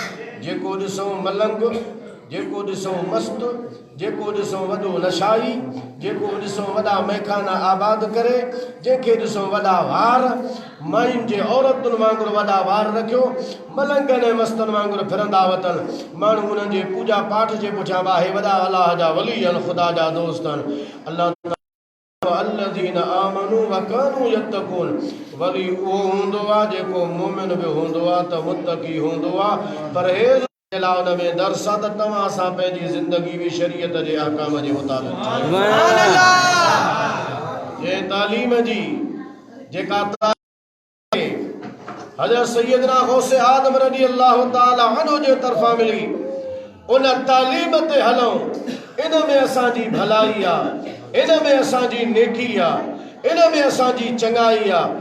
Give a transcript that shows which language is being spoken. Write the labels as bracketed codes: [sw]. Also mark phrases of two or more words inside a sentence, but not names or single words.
[sd] जेको ॾिसूं मलंग, जेको ॾिसूं मस्त, जेको ॾिसूं वॾो नशाई, जेको ॾिसूं वॾा मैखाना आबाद करे, जंहिंखे ॾिसूं वॾा वार, मायुनि जे औरतुनि वांगुरु वॾा वार रखियो, मलंगनि ऐं मस्तनि वांगुरु फिरंदा वतनि। माण्हू उन्हनि जे पूजा पाठ जे पुठियां वाहे वॾा अलाह जा वली आहिनि, ख़ुदा जा दोस्त आहिनि। अल्लाह [ar] الذين آمنوا وكانوا يتقون [sd] वली उहो हूंदो आहे जेको मोमिन बि हूंदो आहे त मुत्तकी हूंदो आहे। परहेज़ जे लाइ उन में दर्स आहे त तव्हां सां पंहिंजी ज़िंदगी बि शरीयत जे अहकाम जे मुताबिक़ जे तालीम जी जेका हज़रत सैयदना गौसे आदम [ar] رضي الله تعالى عنه [sd] जे तरफ़ां मिली, उन तालीम ते हलूं, इन में असांजी भलाई आहे, इन में असांजी नेकी आहे, इन में असांजी चङाई आहे।